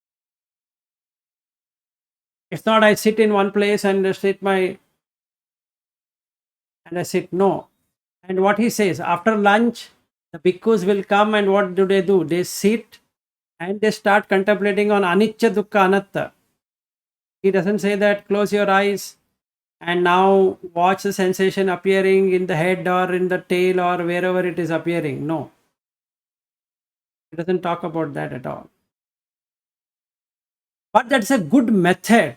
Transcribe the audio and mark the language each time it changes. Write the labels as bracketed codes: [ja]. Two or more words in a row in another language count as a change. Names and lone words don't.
[en] It's not I sit in one place and I sit. No. And what he says, after lunch, the bhikkhus will come, and what do? They sit and they start contemplating on [pi] anicca, dukkha, anatta. [en] He doesn't say that close your eyes and now watch the sensation appearing in the head or in the tail or wherever it is appearing. No. He doesn't talk about that at all. But that's a good method.